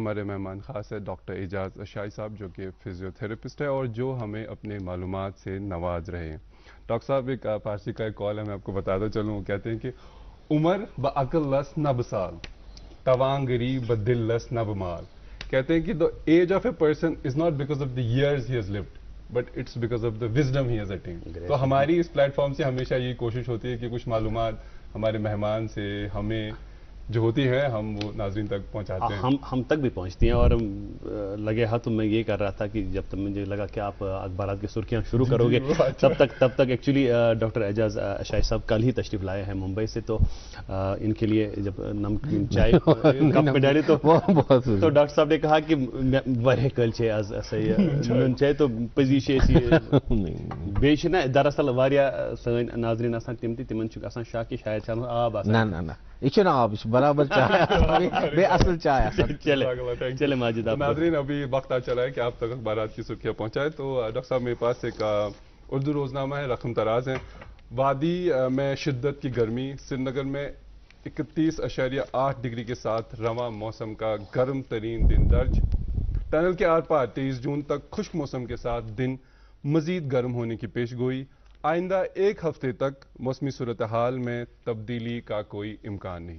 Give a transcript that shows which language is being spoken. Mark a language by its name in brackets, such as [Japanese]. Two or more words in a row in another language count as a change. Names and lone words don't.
[Urdu] ہمارے مہمان خاص ہے ڈاکٹر اعجاز اشائی صاحب جو کہ فزیوتھراپسٹ ہے اور جو ہمیں اپنے معلومات سے نواز رہے ہیں ڈاکٹر صاحب ایک فارسی کا ایک کال ہے میں آپ کو بتاتا چلوں وہ کہتے ہیں کہ [Persian] عمر بعقل لس نہ بسال توان غریب بدل لس نہ بمال [Urdu] کہتے ہیں کہ [English] the age of a person is not because of the years he has lived but it's because of the wisdom he has attained. [Urdu] تو ہماری اس پلیٹ فارم سے ہمیشہ یہ کوشش ہوتی ہے کہ کچھ معلومات ہمارے مہمان سے ہمیں جو ہوتی ہے ہم وہ ناظرین تک پہنچاتے ہیں ہم تک بھی پہنچتی ہیں اور لگے ہاتھ میں یہ کر رہا تھا کہ جب تک مجھے لگا کہ آپ اخبارات کی سرخیاں شروع کرو گے تب تک ایکچولی ڈاکٹر اعجاز اشائی صاحب کل ہی تشریف لائے ہیں ممبئی سے تو ان کے لیے جب نمکین چائے کپ میں ڈالی تو ڈاکٹر صاحب نے کہا کہ [Kashmiri] واریاہ کل چھے آز نون چائے تو پزی چھے بیٚیہِ چھِ نا دراصل واریاہ سٲنۍ ناظریٖن آسان تِم تہِ تِمن چھُ گژھان شک کہ شاید چھِ اَتھ منٛز آب آسان نہ یہ چھُنہٕ آب یہ برابر چائے اصل چائے [Urdu] چلے ماجد آپ ناظرین ابھی وقت آ چلا ہے کہ آپ تک اخبارات کی سرخیاں پہنچائے تو ڈاکٹر صاحب میرے پاس ایک اردو روزنامہ ہے رقم تراز ہے وادی میں شدت کی گرمی سری نگر میں 31.8 ڈگری کے ساتھ رواں موسم کا گرم ترین دن درج ٹنل کے آر پار 23 جون تک خشک موسم کے ساتھ دن مزید گرم ہونے کی پیش گوئی آئندہ ایک ہفتے تک موسمی صورتحال میں تبدیلی کا کوئی امکان نہیں.